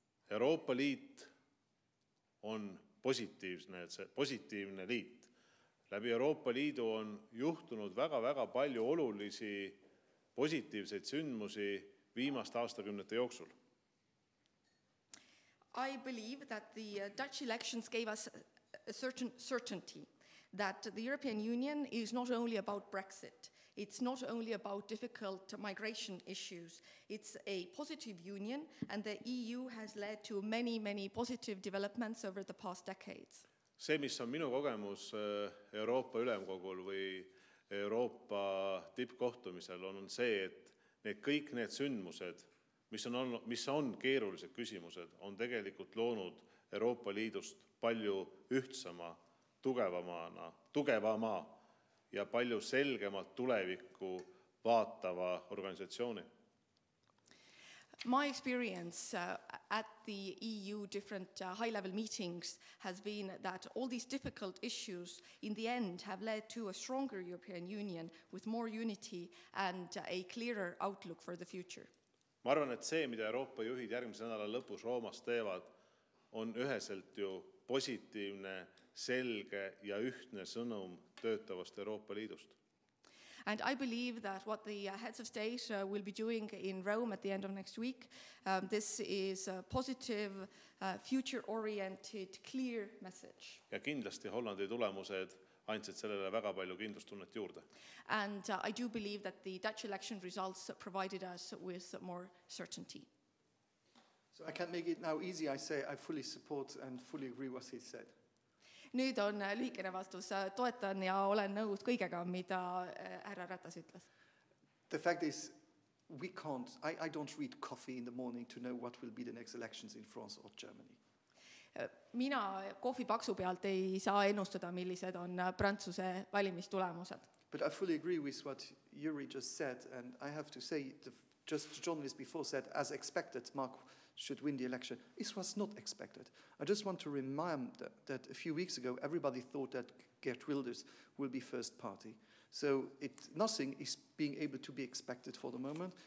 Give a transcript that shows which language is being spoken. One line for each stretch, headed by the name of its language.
Estonian: Euroopa Liit on positiivne liit. Läbi Euroopa Liidu on juhtunud väga palju olulisi positiivseid sündmusi viimaste aastakümnete jooksul.
English: I believe that the Dutch elections gave us a certain certainty that the European Union is not only about Brexit, it's not only about difficult migration issues, it's a positive union, and the EU has led to many positive developments over the past decades.
Estonian: See, mis on minu kogemus Euroopa Ülemkogul või Euroopa tippkohtumisel, on see, et kõik need sündmused, mis on keerulised küsimused, on tegelikult loonud Euroopa Liidust palju ühtsama, tugevama ja palju selgemalt tulevikku vaatava organisatsiooni.
English: My experience at the EU different high-level meetings has been that all these difficult issues in the end have led to a stronger European Union with more unity and a clearer outlook for the future.
Estonian: Ma arvan, et see, mida Euroopa juhid järgmise nädala lõpus Roomas teevad, on üheselt ju positiivne, selge ja ühtne sõnum töötavast Euroopa Liidust.
English: And I believe that what the heads of state will be doing in Rome at the end of next week, this is a positive, future-oriented, clear message.
Estonian: Ja kindlasti Hollandi tulemused andsid sellele väga palju kindlustunnet juurde.
English: And I do believe that the Dutch election results provided us with more certainty. So I can't make it now easy. I say I fully support and fully agree what he said.
Estonian: Nüüd on lühikene vastus, toetan ja olen nõus kõigega, mida härra Ratas ütles.
English: The fact is, I don't read coffee in the morning to know what will be the next elections in France or Germany.
Estonian: Mina kohvipaksu pealt ei saa ennustada, millised on Prantsuse valimistulemused.
English: But I fully agree with what Jüri just said, and I have to say, just the journalist before said, as expected, Mark should win the election. This was not expected. I just want to remind that a few weeks ago, everybody thought that Geert Wilders will be first party. So nothing is being able to be expected for the moment.